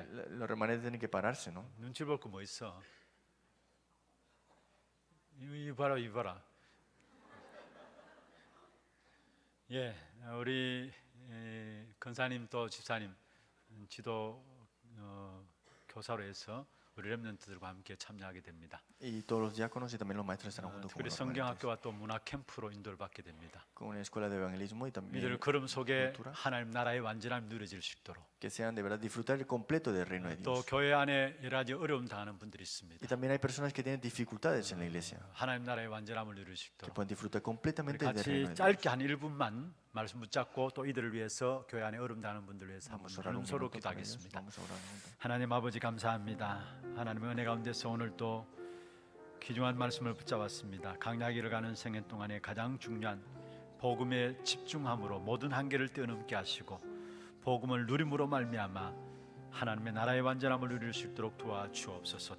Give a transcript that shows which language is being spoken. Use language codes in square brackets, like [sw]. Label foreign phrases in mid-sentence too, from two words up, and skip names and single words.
[es] Los remanentes tienen que pararse, ¿no? [ko] 눈치 볼 거 뭐 있어. 이 봐라. 예, 우리 권사님 또 집사님 지도 교사로 해서 우리 렘넌트들과 함께 참여하게 됩니다. [es] Y todos los diáconos y también los maestros estarán junto con [ko] 특별히 [es] los remanentes. [ko] 성경학교와 또 문화 캠프로 인도를 받게 됩니다. [es] Con una escuela de evangelismo y también [ko] 이들 걸음 속에 [es] cultura. [ko] 하나님 나라의 완전함이 누려질 수 있도록 [es] Que sean de verdad disfrutar el completo del reino de [ko] 또 [es] Dios. [ko] 교회 안에 여러 가지 어려움 당하는 분들이 있습니다. [es] Y también hay personas que tienen dificultades en la iglesia. [ko] 하나님 나라의 완전함을 누릴 수 [es] Que [ko] 있도록 [es] puedan disfrutar [ko] 우리 [es] completamente del reino [ko] 같이 [es] de Dios. [ko] 짧게 한 1분만 말씀 붙잡고 또 이들을 위해서 교회 안에 어려움 당하는 분들을 위해서 한번 [es] Vamos a orar un [ko] 서로 [es] minuto con ellos. [ko] 기도하겠습니다. [es] Vamos a orar un minuto. [ko] 하나님 아버지 감사합니다. 하나님의 은혜 가운데서 오늘 또 귀중한 말씀을 붙잡았습니다. 강야기를 가는 생애 동안에 가장 중요한 복음에 집중함으로 모든 한계를 뛰어넘게 하시고 복음을 누림으로 말미암아 하나님의 나라의 완전함을 누릴 수 있도록 도와주옵소서.